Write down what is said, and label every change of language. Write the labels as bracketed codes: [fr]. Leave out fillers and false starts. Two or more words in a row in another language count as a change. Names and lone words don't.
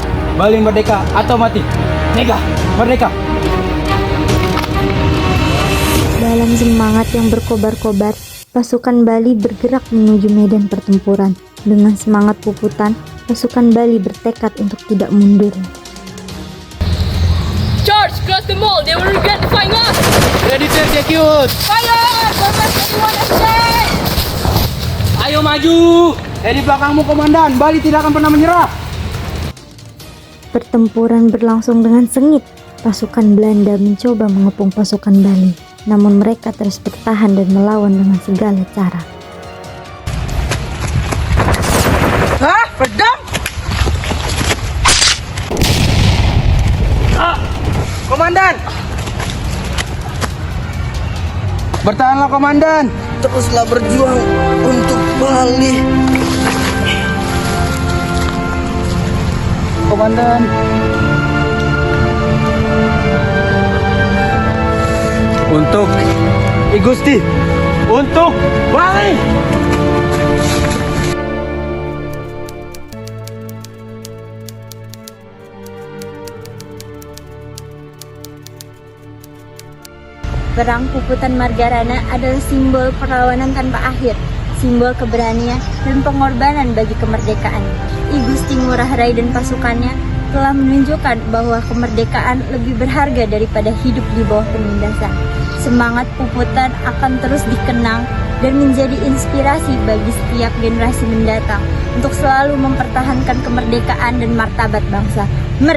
[id] Bali merdeka atau mati. Mega, merdeka. Dalam semangat yang berkobar-kobar, pasukan Bali bergerak menuju medan pertempuran. Dengan semangat puputan, pasukan Bali bertekad untuk tidak mundur. [en] Charge! Cross the mall! They will regret defying us! Ready to execute. Fire! Combat everyone attack! [id] Ayo maju! Di belakangmu, Komandan. Bali tidak akan pernah menyerah. Pertempuran berlangsung dengan sengit. Pasukan Belanda mencoba mengepung pasukan Bali, namun mereka terus bertahan dan melawan dengan segala cara. Hah? Pedang? Komandan! Bertahanlah, Komandan. Teruslah berjuang untuk Bali. Komandan. Untuk I Gusti, untuk Bali. Perang Puputan Margarana adalah simbol perlawanan tanpa akhir, simbol keberanian dan pengorbanan bagi kemerdekaan. I Gusti Ngurah Rai dan pasukannya telah menunjukkan bahwa kemerdekaan lebih berharga daripada hidup di bawah penindasan. Semangat Puputan akan terus dikenang dan menjadi inspirasi bagi setiap generasi mendatang untuk selalu mempertahankan kemerdekaan dan martabat bangsa.